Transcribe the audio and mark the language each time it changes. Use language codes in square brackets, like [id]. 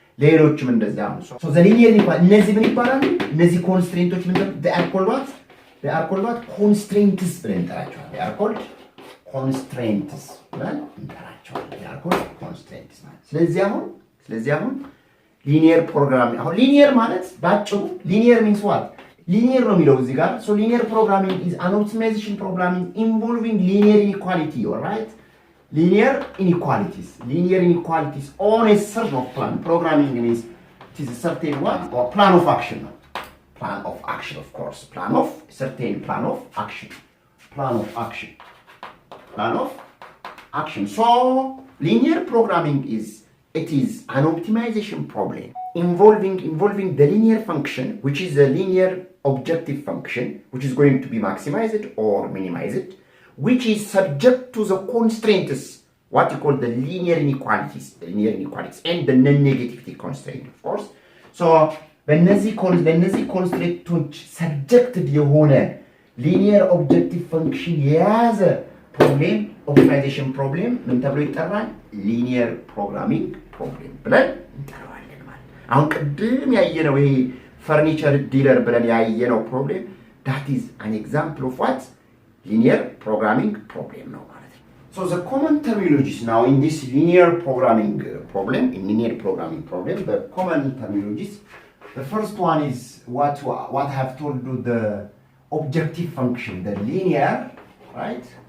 [am] ሌሎችም እንደዚያ ነው። [en] so the linear inequality [am] እነዚህ ምን ይባላሉ? እነዚህ ኮንስትሬንቶች ምንድን ነው? [en] they are called what? [am] constraints ብለን እንጠራቸዋለን። [en] they are called constraints [am] ብለን እንጠራቸዋለን። they are called constraints ማለት ስለዚህ አሁን ሊኒየር ፕሮግራሚንግ አሁን ሊኒየር ማለት ባጭሩ ሊኒየር [en] means what? [am] ሊኒየር ነው የሚለው እዚህ ጋር [en] so linear programming is an optimization programming involving linear inequality, all right? Linear inequalities on a certain of plan. Programming means it is a certain what? Or plan of action. Plan of action, of course. Plan of action. So linear programming is an optimization problem involving the linear function, which is a linear objective function, which is going to be maximized or minimized, which is subject to the constraints, what you call the linear inequalities and the non-negativity constraint, of course. [am] So በእነዚህ ኮንስትሬንቶች ሰብጀክትድ የሆነ ሊኒየር ኦብጀክቲቭ ፈንክሽን የያዘ ፕሮብሌም ኦፕቲማይዜሽን ፕሮብሌም ምን ተብሎ ይጠራል? ሊኒየር ፕሮግራሚንግ ፕሮብሌም ብለን እንጠራዋለን ማለት። አሁን ቅድም ያየነው ይሄ ፈርኒቸር ዲለር ብለን ያየነው ፕሮብሌም [en] that is an example of what? Linear programming problem [am] ነው ማለት ነው። [en] So the common terminologies now in this linear programming problem, the common terminologies, the first one is what I have told you, the objective function, the linear, right?